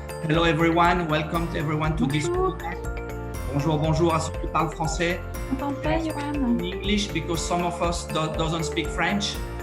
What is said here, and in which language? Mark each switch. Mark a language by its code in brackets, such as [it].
[en] Hello everyone, welcome to everyone to this webinar. [fr] Bonjour à ceux qui parlent français. [en] In English because some of us doesn't speak French.